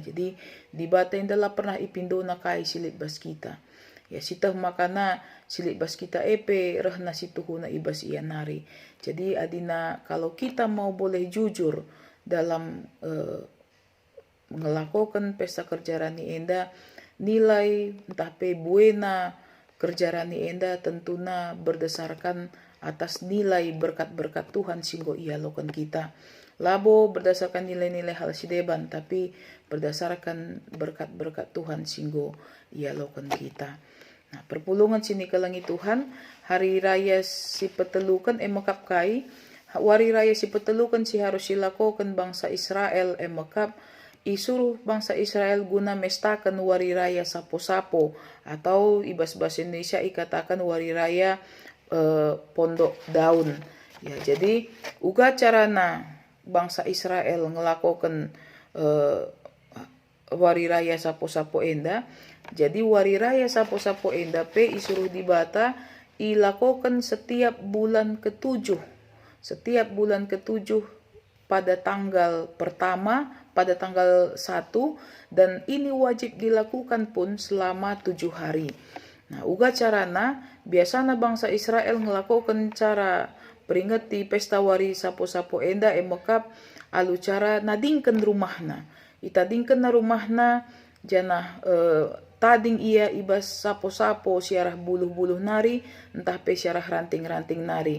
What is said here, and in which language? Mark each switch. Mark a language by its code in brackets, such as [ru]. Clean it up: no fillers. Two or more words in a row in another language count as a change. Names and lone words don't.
[btx] Jadi dibata adalah pernah ipindo na kai silit bas kita. Ya sitah makana silit bas kita rehna situhuna ibas ianari. [id] Jadi adina kalau kita mau boleh jujur dalam melakukan pesta [btx] kerjarani enda, [id] nilai [btx] entah buena kerjarani enda [id] tentunya berdasarkan atas nilai berkat-berkat Tuhan [btx] singgo ia lakukan kita. [id] Labo berdasarkan nilai-nilai hal sideban, tapi berdasarkan berkat-berkat Tuhan [btx] singgo ia lakukan kita. Nah, perpulungan sini kelangi Tuhan, hari raya si petelukan emekap kai, wari raya si petelukan si harus dilakukan bangsa Israel emekap, [id] isuruh bangsa Israel [btx] guna mestakan wari raya sapo-sapo, [id] atau ibas bahasa Indonesia ikatakan [btx] wari raya [id] pondok daun. [btx] Ya, jadi uga carana bangsa Israel ngelakukan wari raya sapo-sapo enda. Jadi wari raya sapo-sapo enda isuruh dibata ilakukan setiap bulan ketujuh. Setiap bulan [id] ketujuh pada tanggal pertama, pada tanggal 1, dan ini wajib dilakukan pun selama 7 hari. Nah, [btx] uga carana biasana bangsa Israel ngelakukan cara peringati pesta wari sapo-sapo enda emekap alu cara nadingkan rumahna. Itadingkan na rumahna jana tading ia ibas sapo-sapo siarah buluh-buluh nari entah siarah ranting-ranting nari.